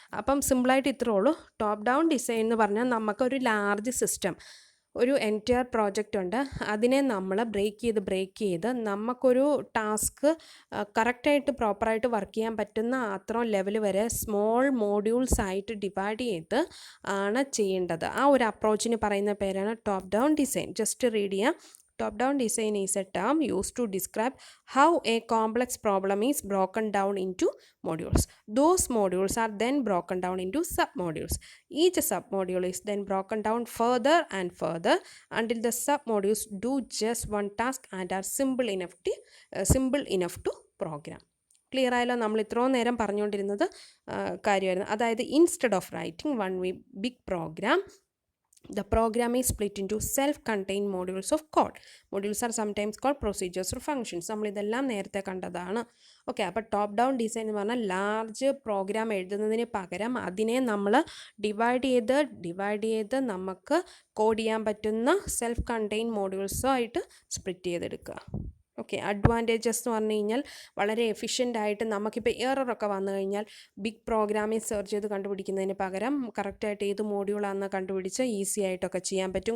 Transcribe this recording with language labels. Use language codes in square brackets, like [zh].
[ml] അപ്പം സിമ്പിളായിട്ട് ഇത്രേ ഉള്ളൂ. ടോപ്പ് ഡൗൺ ഡിസൈൻ എന്ന് പറഞ്ഞാൽ നമുക്കൊരു ലാർജ് സിസ്റ്റം, ഒരു എൻറ്റയർ പ്രോജക്റ്റ് ഉണ്ട്, അതിനെ നമ്മൾ ബ്രേക്ക് ചെയ്ത് നമുക്കൊരു ടാസ്ക് കറക്റ്റായിട്ട് പ്രോപ്പറായിട്ട് വർക്ക് ചെയ്യാൻ പറ്റുന്ന അത്രയും ലെവൽ വരെ സ്മോൾ മോഡ്യൂൾസ് ആയിട്ട് ഡിവൈഡ് ചെയ്ത് ആണ് ചെയ്യേണ്ടത്. ആ ഒരു അപ്രോച്ചിന് പറയുന്ന പേരാണ് top down design. Just read ചെയ്യാം. [en] Top down design is a term used to describe how a complex problem is broken down into modules. Those modules are then broken down into submodules. Each submodule is then broken down further and further until the submodules do just one task and are simple enough to program. [ml] Clear ആയല്ലോ? നമ്മൾ ഇത്രയും നേരം പറഞ്ഞുകൊണ്ടിരുന്നത് കാര്യമായിരുന്നു. അതായത് [en] Instead of writing one big program, the program is split into self-contained modules of code. Modules are sometimes called procedures or functions. [ml] നമ്മളിതെല്ലാം നേരത്തെ കണ്ടതാണ്. Okay, അപ്പോൾ ടോപ്പ് ഡൗൺ ഡിസൈൻ എന്ന് പറഞ്ഞാൽ ലാർജ് പ്രോഗ്രാം എഴുതുന്നതിന് പകരം അതിനെ നമ്മൾ ഡിവൈഡ് ചെയ്ത് നമുക്ക് കോഡ് ചെയ്യാൻ പറ്റുന്ന സെൽഫ് കണ്ടെയ്ൻഡ് മോഡ്യൂൾസുമായിട്ട് സ്പ്ലിറ്റ് ചെയ്തെടുക്കുക. ഓക്കെ, അഡ്വാൻറ്റേജസ് എന്ന് പറഞ്ഞു കഴിഞ്ഞാൽ വളരെ എഫിഷ്യൻ്റായിട്ട് നമുക്കിപ്പോൾ എററൊക്കെ വന്നു കഴിഞ്ഞാൽ ബിഗ് പ്രോഗ്രാമിൽ സെർച്ച് ചെയ്ത് കണ്ടുപിടിക്കുന്നതിന് പകരം കറക്റ്റായിട്ട് ഏത് മോഡ്യൂളാണെന്ന് കണ്ടുപിടിച്ച് ഈസി ആയിട്ടൊക്കെ ചെയ്യാൻ പറ്റും.